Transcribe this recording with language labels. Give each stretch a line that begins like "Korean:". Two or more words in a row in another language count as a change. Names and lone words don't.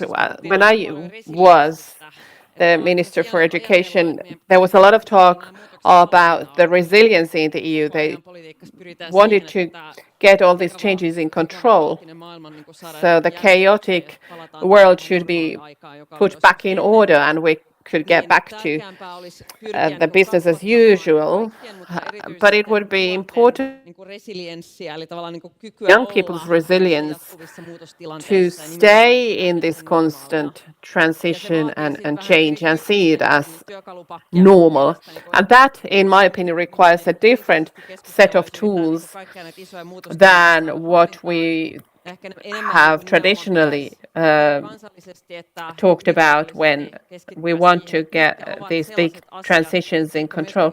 English: When I was the Minister for Education, there was a lot of talk about the resiliency in the EU. They wanted to get all these changes in control. So the chaotic world should be put back in order, and we could get back to
Finnish: tärkeämpää olisi pyrkiä
English: the business as usual, but it would be important
Finnish: resilienssiä, eli tavallaan kykyä
English: young
Finnish: olla
English: people's resilience
Finnish: jatkuvissa
English: to
Finnish: muutostilanteissa.
English: stay in this constant transition and change and see it as normal. And that, in my opinion, requires a different set of tools than what we have traditionally talked about when we want to get these big transitions in control.